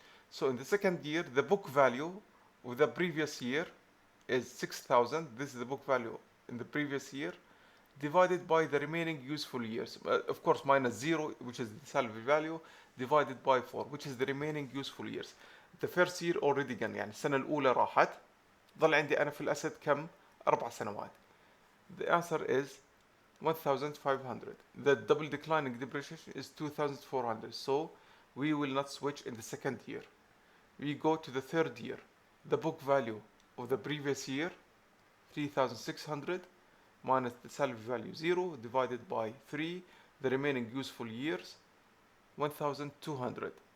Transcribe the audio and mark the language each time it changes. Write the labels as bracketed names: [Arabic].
[English] So in the second year, the book value of the previous year is 6,000. This is the book value in the previous year, divided by the remaining useful years. Of course, minus 0, which is the salvage value, divided by 4, which is the remaining useful years. The first year already gone. [Arabic] يعني السنة الأولى راحت. ضل عندي أنا في الأسد كم؟ 4 سنوات. [English] The answer is 1,500. The double declining depreciation is 2,400. So we will not switch in the second year. We go to the third year. The book value of the previous year, 3,600, minus the salvage value 0, divided by 3, the remaining useful years, 1,200.